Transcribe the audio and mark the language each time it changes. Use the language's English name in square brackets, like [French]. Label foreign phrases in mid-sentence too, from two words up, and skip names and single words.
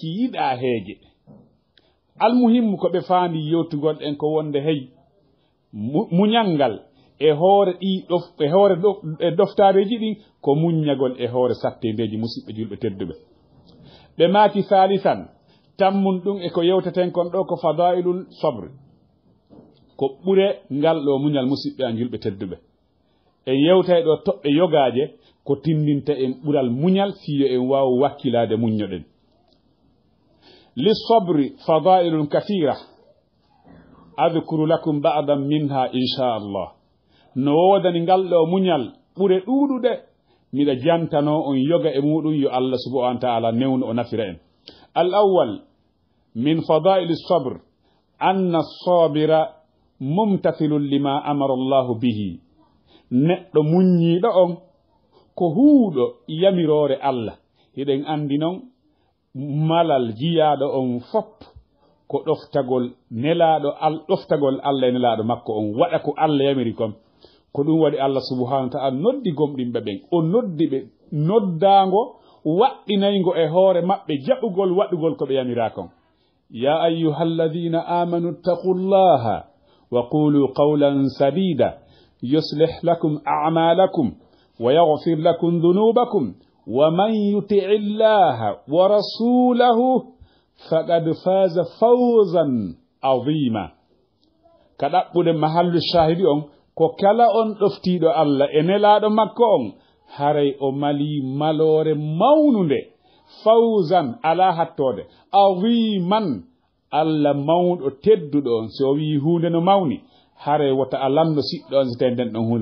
[Fula] yiɗa heege almuhimmu ko ɓe faandi yewtugol en ko wonde hey muñangal e hoore e hoore doftareji ɗin ko muññagol e hoore sattendeji musidɓe julɓe tedduɓe ɓe maaki salisan tammun ɗum e ko yewteten kon ɗo ko [Arabic] فضائل الصبر [Fula] ko ɓure ngal ɗo muñal musidɓe an julɓe tedduɓe en yewtay ɗo toɓɓe yogaje ko tindinta en ɓural muñal fiyo en wawa wakkilade muññoɗen [Arabic] للصبر فضائل كثيرة أذكر لكم بعضا منها إن شاء الله [Fula] no wodani ngal ɗo muñal ɓure ɗuɗuɗe miɗa jantano on yoga e muɗum yo Allah [Arabic] سبحانه وتعالى [Fula] newno o nafira en [Arabic] الأول من فضائل الصبر أن الصابر ممتثل لما أمر الله به [Fula] neɗɗo muññiɗo on ko huuɗo yamirore Allah hiɗen andi noon malal jiyaɗo on fop ko ɗoftagol nelaɗo ɗoftagol Allah e nelaɗo makko on waɗa ko Allah yamiri kon ko ɗum waɗi Allah subhanahu wa ta'ala noddi gomɗinɓe ɓen o noddi ɓe noddago waɗɗinaygo e hoore maɓɓe jaɓugol waɗugol ko ɓe yamira kon [Arabic] يا أيها الذين آمنوا اتقوا الله وقولوا قولا سديدا يصلح لكم أعمالكم ويغفر لكم ذنوبكم ومن يطع الله ورسوله فقد فاز فوزا عظيما [Fula] kaɗaɓɓude mahallu shahidi on ko kala on ɗoftiɗo Allah e nelaɗo makko on haray o mali malore mawnunde fawzan ala hattode aziman Allah mawɗo tedduɗo on so wi hunde no mawni haray wota alamno siɗɗo on so tawi nden ɗon hunde